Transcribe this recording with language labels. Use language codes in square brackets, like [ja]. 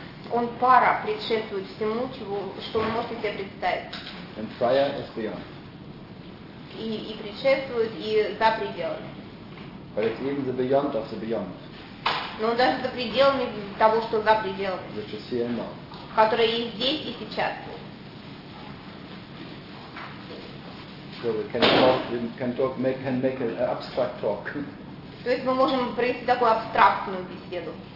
[ru] Он para предшествует всему, чего, что вы можете себе представить. [en] And prior is beyond. [ru] И предшествует, и за пределами. [en] But it's even the beyond of the beyond. [ru] Но он даже за пределами того, что за пределами. [en] Which is here now. [ru] Которое и здесь, и сейчас. [en] So we can make an abstract talk. [ru] То есть мы можем провести такую абстрактную беседу.